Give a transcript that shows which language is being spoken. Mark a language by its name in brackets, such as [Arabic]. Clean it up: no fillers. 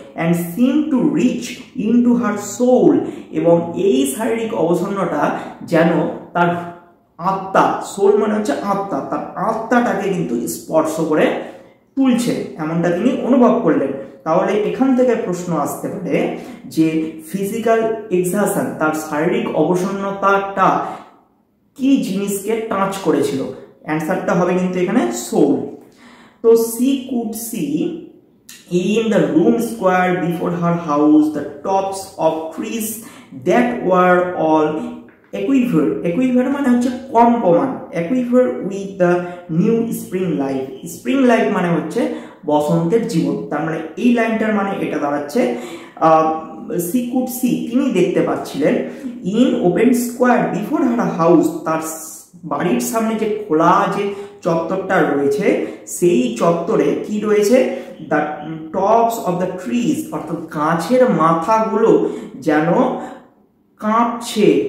[English] and seem to reach into her soul, [Bangla] এবং এই শারীরিক অবসন্নতা যেন তার আত্মা, সোল মানে হচ্ছে আত্মা, তার আত্মাটাকে কিন্তু স্পর্শ করে তুলছে, এমনটা তিনি অনুভব করলেন। তাহলে এখান থেকে প্রশ্ন আসতে পারে যে ফিজিক্যাল এক্সারশন, তার শারীরিক অবসন্নতাটা কি জিনিসকে টাচ করেছিল, অ্যান্সারটা হবে কিন্তু এখানে সোল। [English] তো she could see in the room square before her house the tops of trees that were all equiver [Bangla] মানে হচ্ছে কম্পমান, [English] equiver with the new spring life, spring life [Bangla] মানে হচ্ছে বসন্তের জীবন। তার মানে এই লাইনটার মানে এটা দাঁড়াচ্ছে [English] she could see, [Bangla] তিনি দেখতে পাচ্ছিলেন, [English] in open square before her house, [Bangla] তার বাড়ির সামনে যে খোলা যে চত্বরটা রয়েছে সেই চত্বরে কি রয়েছে, [English] the tops of the trees, [Bangla] অর্থাৎ গাছের মাথাগুলো যেন কাঁপছে।